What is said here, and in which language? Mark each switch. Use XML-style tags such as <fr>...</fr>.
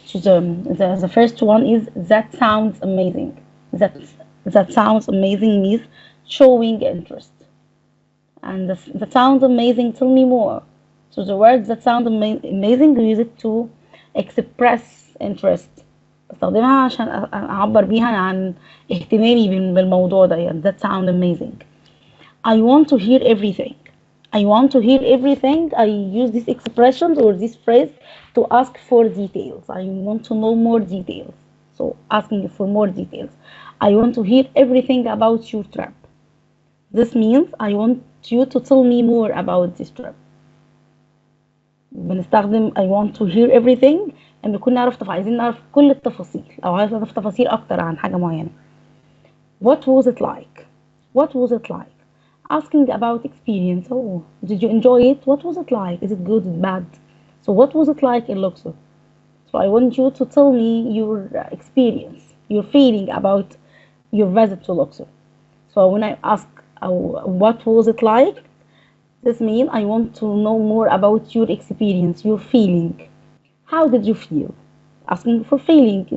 <en>So the first one is that sounds amazing. That sounds amazing means showing interest. And that sounds amazing, tell me more. So the word that sound amazing we use it to express interest.</en> <ar>بستخدمها عشان أعبر بيها عن اهتمامي بالموضوع ده يعني</ar> <en>that sound amazing. I want to hear everything. I want to hear everything. I use these expressions or this phrase to ask for details. I want to know more details. So asking for more details. I want to hear everything about your trip. This means I want you to tell me more about this trip.</en> <ar>بنستخدم</ar> <en>I want to hear everything</en> <ar>ان نكون عايزين نعرف كل التفاصيل او عايز نعرف تفاصيل اكتر عن حاجة معينة.</ar> <en>What was it like? What was it like? Asking about experience. Oh, did you enjoy it? What was it like? Is it good? Is it bad? So what was it like in Luxor? So I want you to tell me your experience, your feeling about your visit to Luxor. So when I ask what was it like, this means I want to know more about your experience, your feeling. How did you feel? Asking for feeling.</en>